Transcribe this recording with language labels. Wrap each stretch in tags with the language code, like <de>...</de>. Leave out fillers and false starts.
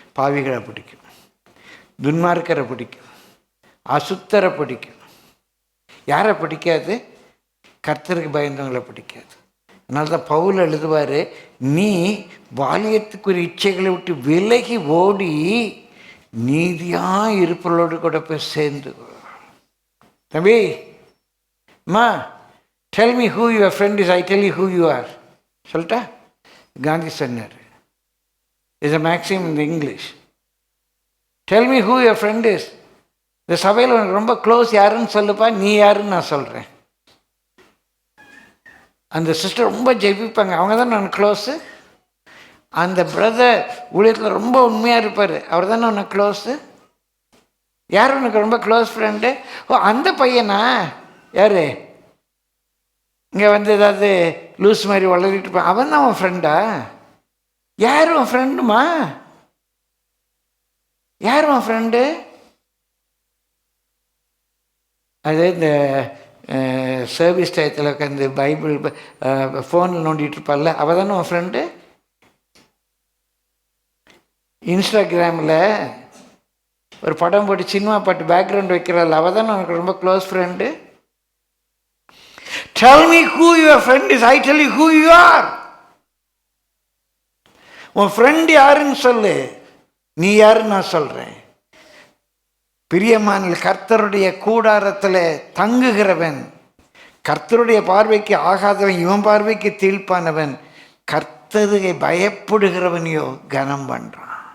<ta>பாவிகளை பிடிக்கும், துன்மார்க்கரை பிடிக்கும், அசுத்தரை பிடிக்கும். யாரை பிடிக்காது? கர்த்தருக்கு பயந்தவங்களை பிடிக்காது. அதனால தான் பவுல் எழுதுவார், நீ வாலியத்துக்குரிய இச்சைகளை விட்டு விலகி ஓடி நீதியாக இருப்பவர்களோடு கூட போய் சேர்ந்து. தம்பி, அம்மா,</ta> <en>tell me who your friend is, I tell you who you are.</en> <ta>சொல்லிட்டா? காந்தி சொன்னார்.</ta> <en>Is a maxim in the English. Tell me who your friend is.</en> <ta>இந்த சபையில் உனக்கு ரொம்ப க்ளோஸ் யாருன்னு சொல்லுப்பா, நீ யாருன்னு நான் சொல்கிறேன். அந்த சிஸ்டர் ரொம்ப ஜெபிப்பாங்க, அவங்க தான் நான் க்ளோஸு. அந்த பிரதர் ஊழியத்தில் ரொம்ப உண்மையாக இருப்பார், அவர் தானே உனக்கு க்ளோஸு. யார் உனக்கு ரொம்ப க்ளோஸ் ஃப்ரெண்டு? ஓ, அந்த பையனா? யார் இங்கே வந்து ஏதாவது லூஸ் மாதிரி வளர்த்திட்டு இருப்பான், அவன் தான் அவன் ஃப்ரெண்டா? யார் உன் ஃப்ரெண்டுமா? யார் உன் ஃப்ரெண்டு? அது இந்த சர்வீஸ் டயத்தில் உட்காந்து பைபிள் ஃபோனில் நோண்டிகிட்டு இருப்பாள்ல, அவள் தானே உன் ஃப்ரெண்டு? இன்ஸ்டாகிராமில் ஒரு படம் போட்டு சினிமா பாட்டு பேக்ரவுண்ட் வைக்கிறாள், அவள் தானே உனக்கு ரொம்ப close friend?</ta> <en>Tell me who your friend is, I tell you who you are.</en> <ta>உன் ஃப்ரெண்டு யாருன்னு சொல்லு, நீ யாருன்னு நான் சொல்கிறேன். பிரியமான கர்த்தருடைய கூடாரத்தில் தங்குகிறவன், கர்த்தருடைய பார்வைக்கு ஆகாதவன், இவன் பார்வைக்கு தீழ்ப்பானவன், கர்த்தரை பயப்படுகிறவனையோ கனம் பண்ணுறான்.</ta>